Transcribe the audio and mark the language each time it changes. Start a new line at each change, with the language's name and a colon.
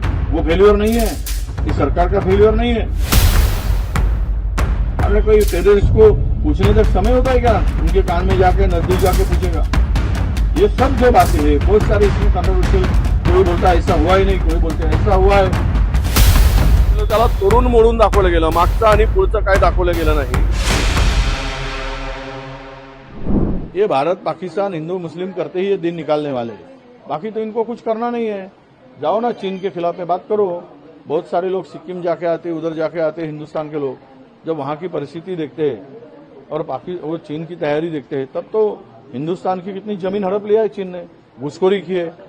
Hindi: वो फेल्यूर नहीं है, इस सरकार का फेल्यूर नहीं है। अरे कोई टेररिस्ट को पूछने तक समय होता है क्या? उनके कान में जाके नजदीक जाके पूछेगा? ये सब जो बातें हैं बहुत सारी इसमें कंट्रोवर्शियल, कोई बोलता है ऐसा हुआ ही नहीं, कोई बोलते ऐसा हुआ है।
Marathi: त्याला तोडून मोडून दाखवलं गेलं, मागचं आणि पुढचं काय दाखवलं गेलं नाही।
Hindi: ये भारत पाकिस्तान हिंदू मुस्लिम करते ही ये दिन निकालने वाले हैं, बाकी तो इनको कुछ करना नहीं है। जाओ ना चीन के खिलाफ में बात करो। बहुत सारे लोग सिक्किम जाके आते, उधर जाके आते हिंदुस्तान के लोग, जब वहां की परिस्थिति देखते हैं और वो चीन की तैयारी देखते हैं, तब तो हिंदुस्तान की कितनी जमीन हड़प लिया है चीन ने, घुसखोरी की है।